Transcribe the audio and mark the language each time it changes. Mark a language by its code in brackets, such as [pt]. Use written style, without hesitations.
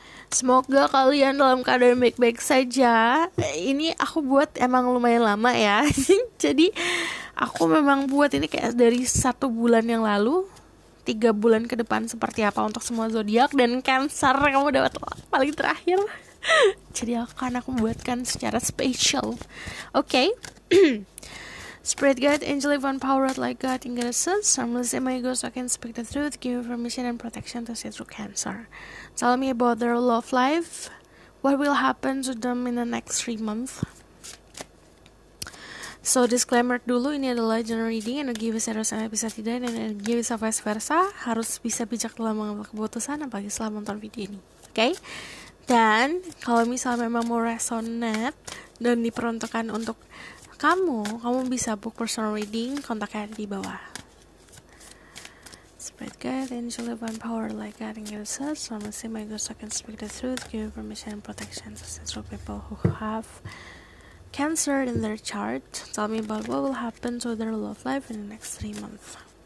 [id] Semoga kalian dalam keadaan baik-baik saja. Ini aku buat emang lumayan lama ya. Jadi aku memang buat ini kayak dari 1 bulan yang lalu, 3 bulan ke depan seperti apa untuk semua zodiak. Dan Cancer kamu dapat paling terakhir. Jadi aku buatkan secara spesial. Oke. [en] Spirit guide, angel divine power like God in goddesses, harmless in my ego so I can speak the truth, give information and protection to see through Cancer. Tell me about their love life. What will happen to them in the next 3 months? [id] So disclaimer dulu, ini adalah general reading, energi bisa dan bisa tidak, dan energi bisa vice versa. Harus bisa bijak dalam mengambil keputusan, apalagi setelah menonton video ini. Oke? Dan kalau misalnya memang mau resonate dan diperuntukkan untuk kamu bisa [en] book personal reading, [id] kontaknya ada di bawah. [en] Spirit guide, angel divine power like God in goddesses, so I my God so I can speak the truth, give information and protection to central people who have Cancer in their chart. Tell me about what will happen to their love life in the next 3 months.